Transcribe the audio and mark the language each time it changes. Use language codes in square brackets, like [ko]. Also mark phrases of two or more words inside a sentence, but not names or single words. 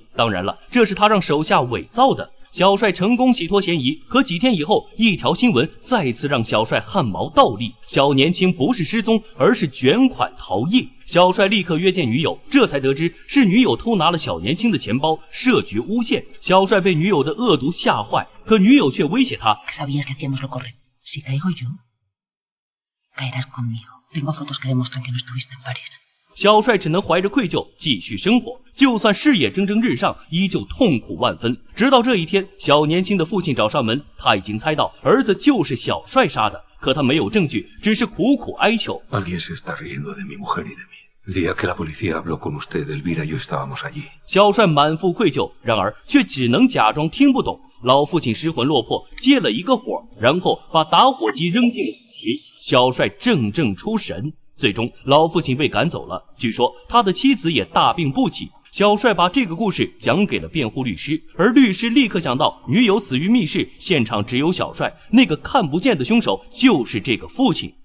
[zh] 当然了，这是他让手下伪造的。小帅成功洗脱嫌疑，可几天以后，一条新闻再次让小帅汗毛倒立：小年轻不是失踪，而是卷款逃逸。小帅立刻约见女友，这才得知是女友偷拿了小年轻的钱包，设局诬陷。小帅被女友的恶毒吓坏，可女友却威胁他。 [es] Si caigo yo, caerás conmigo. Tengo fotos que demuestran que no estuviste en París. [zh] 小帅只能怀着愧疚继续生活，就算事业蒸蒸日上，依旧痛苦万分。直到这一天，小年轻的父亲找上门，他已经猜到儿子就是小帅杀的，可他没有证据，只是苦苦哀求。 [es] Alguien se está riendo de mi mujer y de mí. El día que la policía habló con usted, Elvira y yo estábamos allí. [zh] 小帅满腹愧疚，然而却只能假装听不懂。老父亲失魂落魄，接了一个火，然后把打火机扔进了水。小帅怔怔出神，最终老父亲被赶走了。据说他的妻子也大病不起。小帅把这个故事讲给了辩护律师，而律师立刻想到女友死于密室，现场只有小帅，那个看不见的凶手就是这个父亲。